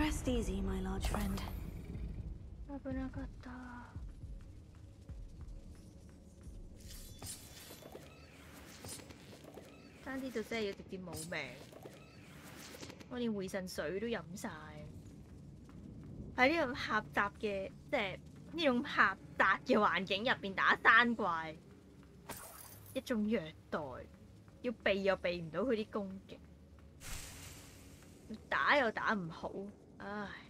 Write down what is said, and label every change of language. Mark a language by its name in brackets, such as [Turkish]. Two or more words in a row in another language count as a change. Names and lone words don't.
[English] easy, my large friend. [Japanese] 危なかった。 [Cantonese] 爭啲就真係要直接冇命，我連回神水都飲晒。喺呢種狹窄嘅，即係呢種狹窄嘅環境入邊打山怪，一種虐待，要避又避唔到佢啲攻擊，打又打唔好，唉！